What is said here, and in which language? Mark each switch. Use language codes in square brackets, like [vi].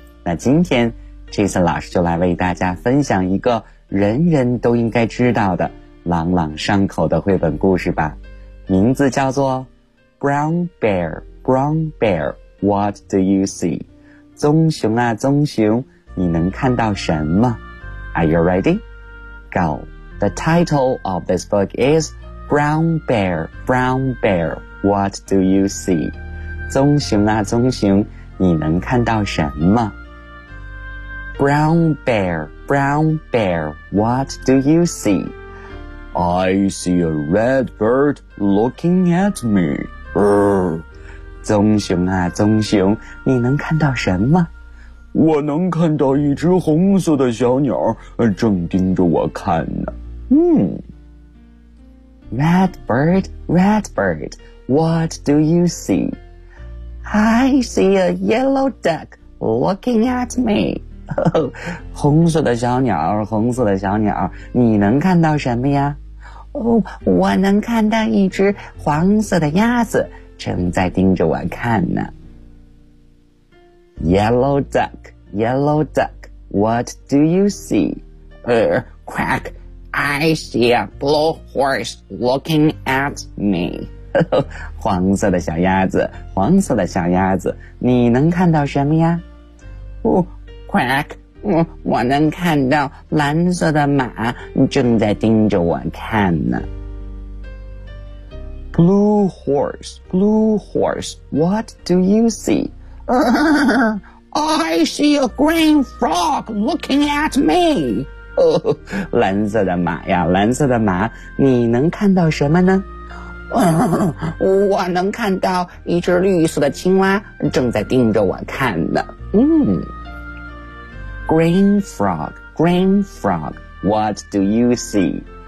[zh] 那今天 Jason 老师就来为大家分享一个人人都应该知道的朗朗上口的绘本故事吧，名字叫做 Brown Bear, Brown Bear, What Do You See? 棕熊啊棕熊，你能看到什么？ [en] Are you ready? Go! The title of this book is Brown Bear, Brown Bear, What Do You See? [zh] 棕熊啊棕熊，你能看到什么？ [en] Brown Bear, Brown Bear, What Do You See? I see a red bird looking at me. Brr. [zh] 棕熊啊棕熊，你能看到什么？我能看到一只红色的小鸟正盯着我看呢。 [en] Red bird, red bird, what do you see? I see a yellow duck looking at me. [zh] 红色的小鸟，红色的小鸟，你能看到什么呀？我能看到一只黄色的鸭子正在盯着我看呢。 [en] Yellow duck, yellow duck, what do you see? Quack, I see a blue horse looking at me. [zh] 黄色的小鸭子，黄色的小鸭子，你能看到什么呀？ Quack. 我能看到蓝色的马正在盯着我看呢。 [en] Blue horse, blue horse, what do you see? I see a green frog looking at me. [zh] 蓝色的马呀，蓝色的马，你能看到什么呢？我能看到一只绿色的青蛙正在盯着我看呢。 [en] Green frog, green frog, what do you see?